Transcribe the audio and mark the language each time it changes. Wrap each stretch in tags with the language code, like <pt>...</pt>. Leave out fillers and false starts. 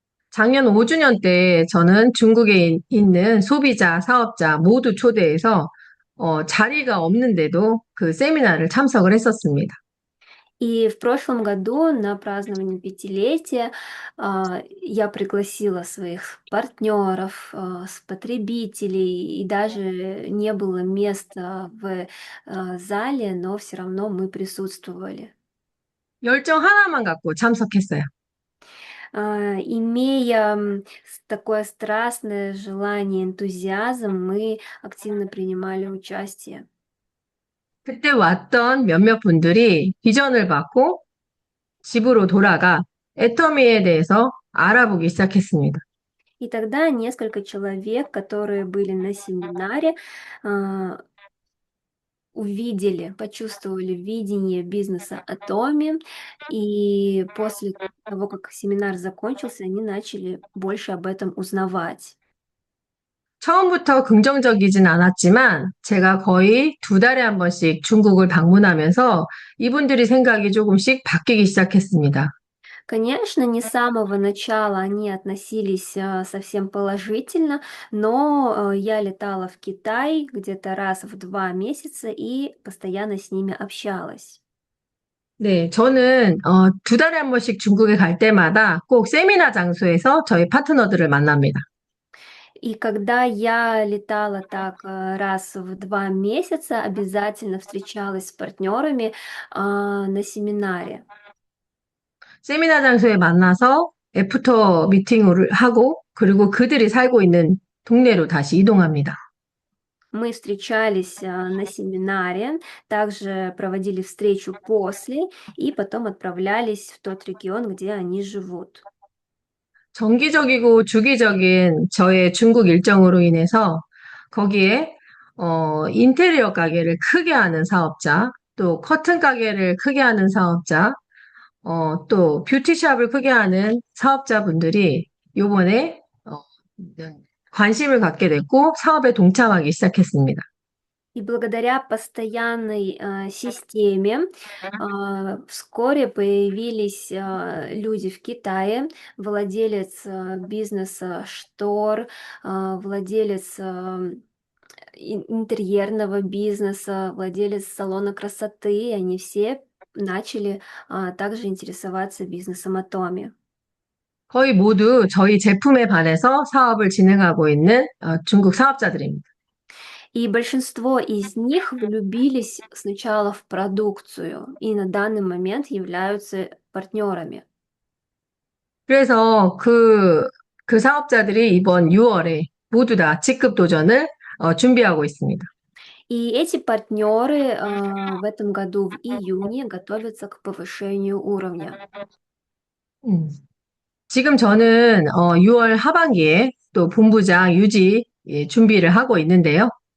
<ko>작년 5주년 때 저는 중국에 있는 소비자, 사업자 모두 초대해서 자리가 없는데도 그 세미나를 참석을 했었습니다.</ko> <ru>И в прошлом году на празднование пятилетия я пригласила своих партнеров, потребителей, и даже не было места в зале, но все равно мы присутствовали.</ru> <ko>열정 하나만 갖고 참석했어요.</ko> <ru>Имея такое страстное желание, энтузиазм, мы активно принимали участие.</ru> <ko>그때 왔던 몇몇 분들이 비전을 받고 집으로 돌아가 애터미에 대해서 알아보기 시작했습니다.</ko> <ru>И тогда несколько человек, которые были на семинаре, а, увидели, почувствовали видение бизнеса Atomi, и после того, как семинар закончился, они начали больше об этом узнавать.</ru> <ko>처음부터 긍정적이진 않았지만 제가 거의 2달에 한 번씩 중국을 방문하면서 이분들이 생각이 조금씩 바뀌기 시작했습니다.</ko> <ru>Конечно, не с самого начала они относились совсем положительно, но я летала в Китай где-то раз в 2 месяца и постоянно с ними общалась.</ru> <ko>네, 저는 2달에 한 번씩 중국에 갈 때마다 꼭 세미나 장소에서 저희 파트너들을 만납니다.</ko> <ru>И когда я летала так раз в 2 месяца, обязательно встречалась с партнерами на семинаре.</ru> <ko>세미나 장소에 만나서 애프터 미팅을 하고 그리고 그들이 살고 있는 동네로 다시 이동합니다.</ko> <ru>Мы встречались на семинаре, также проводили встречу после и потом отправлялись в тот регион, где они живут.</ru> <ko>정기적이고 주기적인 저의 중국 일정으로 인해서 거기에 인테리어 가게를 크게 하는 사업자, 또 커튼 가게를 크게 하는 사업자, 또 뷰티샵을 크게 하는 사업자분들이 요번에 관심을 갖게 됐고 사업에 동참하기 시작했습니다.</ko> <ru>И благодаря постоянной системе вскоре появились люди в Китае, владелец бизнеса штор, владелец интерьерного бизнеса, владелец салона красоты, и они все начали также интересоваться бизнесом Atomi.</ru> <ko>거의 모두 저희 제품에 반해서 사업을 진행하고 있는 중국 사업자들입니다.</ko> <ru>И большинство из них влюбились сначала в продукцию и на данный момент являются партнерами.</ru> <ko>그래서 그 사업자들이 이번 6월에 모두 다 직급 도전을 준비하고 있습니다.</ko> <ru>И эти партнеры в этом году в июне готовятся к повышению уровня.</ru> <ko>지금 저는 6월 하반기에 또 본부장 유지 준비를 하고 있는데요.</ko>